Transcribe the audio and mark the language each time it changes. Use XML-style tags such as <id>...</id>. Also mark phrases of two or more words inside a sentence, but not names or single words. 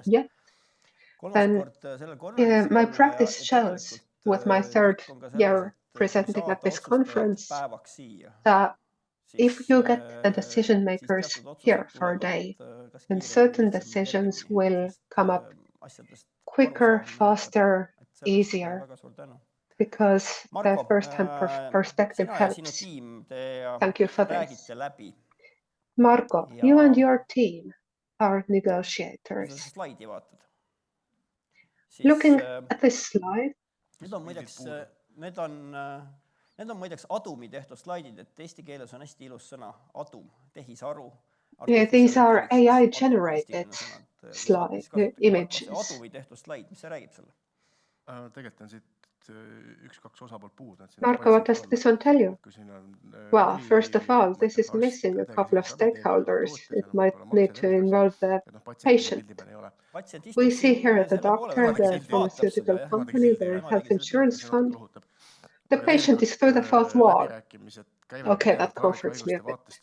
<en>yet, then my practice shows with my 3rd year presenting at this conference that if you get the decision makers here for a day, then certain decisions will come up quicker, faster, easier, because the first-hand perspective helps. Thank you for this. Marko, you and your team are negotiators. Looking at this slide,</en> <et>Need on muideks Adumi tehtud slaidid, et eesti keeles on hästi ilus sõna Adum, tehisaru.</et> <en>These are AI-generated images.</en> <et>Adumi tehtud slaid, mis see räägib sulle? Tegelikult on siit 1-2 osapoolt puud.</et> <en>Marko, what does this one tell you? Well, first of all, this is missing a couple of stakeholders. It might need to involve the patient. We see here the doctor, the pharmaceutical company, the health insurance fund. The patient is through the fourth wall. Okay, that comforts me a bit.</en>